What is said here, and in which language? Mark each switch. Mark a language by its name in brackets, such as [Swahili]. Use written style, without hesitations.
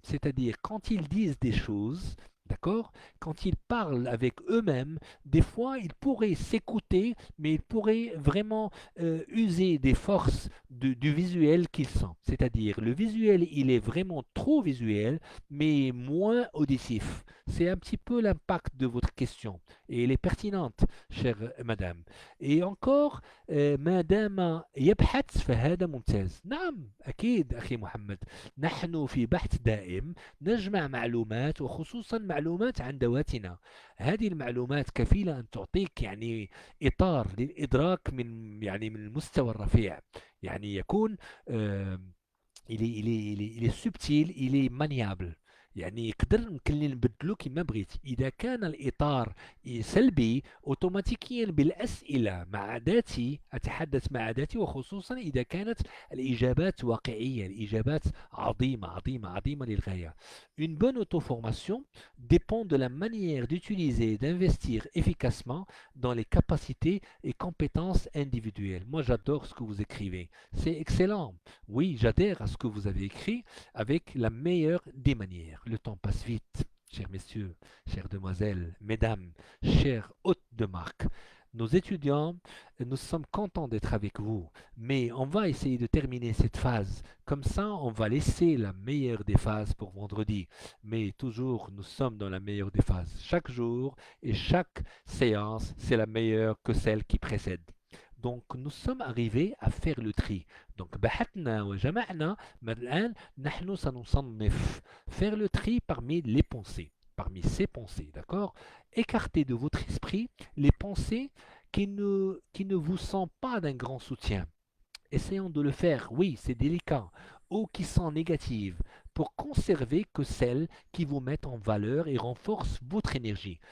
[French] C'est-à-dire quand ils disent des choses, d'accord, quand ils parlent avec eux-mêmes, des fois ils pourraient s'écouter, mais ils pourraient vraiment user des forces du visuel qu'ils sont. C'est-à-dire le visuel, il est vraiment trop visuel, mais moins auditif. C'est un petit peu l'impact de votre question et elle est pertinente, chère madame. Et encore [Arabic] ما دام يبحث فهذا ممتاز. نعم أكيد أخي محمد، نحن في بحث دائم نجمع معلومات وخصوصا معلومات عن ذواتنا. هذه المعلومات كفيلة أن تعطيك يعني إطار للإدراك من المستوى الرفيع. يعني يكون [French] il est subtil, il est maniable. [Arabic] يعني يقدر يمكن لي نبدلو كما بغيت. إذا كان الإطار سلبي أوتوماتيكيا بالأسئلة مع ذاتي أتحدث مع ذاتي، وخصوصا إذا كانت الإجابات واقعية، الإجابات عظيمة عظيمة عظيمة للغاية. [French] Une bonne auto-formation dépend de la manière d'utiliser et d'investir efficacement dans les capacités et compétences individuelles. Moi, j'adore ce que vous écrivez. C'est excellent. Oui, j'adhère à ce que vous avez écrit avec la meilleure des manières. Le temps passe vite, chers messieurs, chères demoiselles, mesdames, chers hôtes de marque. Nos étudiants, nous sommes contents d'être avec vous, mais on va essayer de terminer cette phase. Comme ça, on va laisser la meilleure des phases pour vendredi. Mais toujours, nous sommes dans la meilleure des phases. Chaque jour et chaque séance, c'est la meilleure que celle qui précède. Donc, nous sommes arrivés à faire le tri. Donc, [Arabic] بحثنا وجمعنا. [French] Mais [Arabic] الآن نحن سنصنف. [French] Faire le tri parmi les pensées. Parmi ces pensées, d'accord? Écartez de votre esprit les pensées qui ne vous sont pas d'un grand soutien. Essayons de le faire, oui, c'est délicat, ou qui sont négatives, pour conserver que celles qui vous mettent en valeur et renforcent votre énergie.